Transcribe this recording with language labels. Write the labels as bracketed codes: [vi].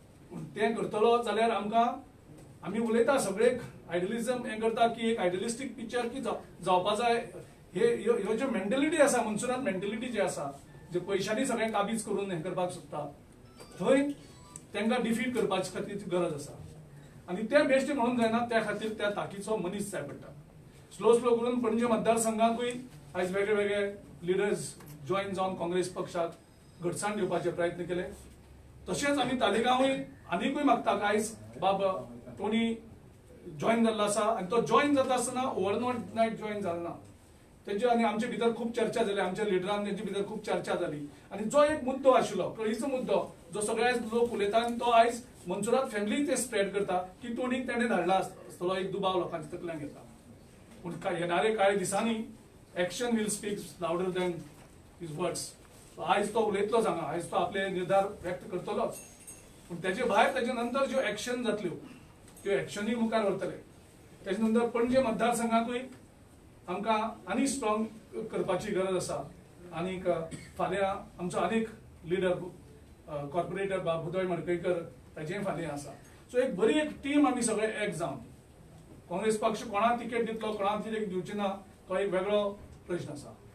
[gom] पूण तें करतलो जाल्यार आमकां आमी उलयता सगळे आयडियलिझम हें करता की एक आयडियलिस्टीक पिक्चर की जावपा जाय. ह्यो ज्यो मेंटेलिटी आसा मनसुरात मेंटेलिटी जी आसा जे पयशांनी सगळें काबीज करून हें करपाक सोदता थंय तांकां डिफीट करपाची खातीर गरज आसा. आनी तें बेश्टे म्हणून जायना त्या खातीर त्या ताकीचो मनीस जाय पडटा. स्लो करून पणजे मतदारसंघाकूय आयज वेगळे वेगळे लिडर्स जॉईन जावन काँग्रेस पक्षाक घटसाण दिवपाचे प्रयत्न केले. तशेंच आमी तालिगांवूय आनीकूय मागता आयज बाब टोनी जॉईन जाल्लो आसा आनी तो जॉईन जाता आसतना ओव्हरनायट जॉईन जालो ना. तेजे आनी आमचे भितर खूप चर्चा जाली. आमच्या लिडरान तेजे भितर खूप चर्चा जाली. आनी जो एक मुद्दो आशिल्लो कळीचो मुद्दो जो सगळे लोक उलयता आनी तो आयज मनसुरात फॅमिली ते स्प्रेड करता की टोनीक ताणें धाडला आसतलो एक दुबाव लोकांच्या तकल्यांक येता. पूण येणारे कांय दिसांनी [en] Action will speak louder than his words. [gom] आयज तो उलयतलोच हांगा आयज तो आपले निर्धार व्यक्त करतलोच. पूण तेजे भायर तेजे नंतर ज्यो एक्शन जातल्यो त्यो एक्शनूय मुखार व्हरतले. तेजे नंतर पणजे मतदारसंघाकूय आमकां आनी स्ट्रॉंग करपाची गरज आसा. आनीक फाल्यां आमचो आनीक लिडर कॉर्पोरेटर बाबूदय मडकयकर ताजेय फाल्यां आसा. सो एक बरी एक टीम आमी सगळे एक जावन काँग्रेस पक्ष कोणाक तिकेट दितलो कोणाक तिकेट दिवची ना तो एक वेगळो प्रश्न आसा.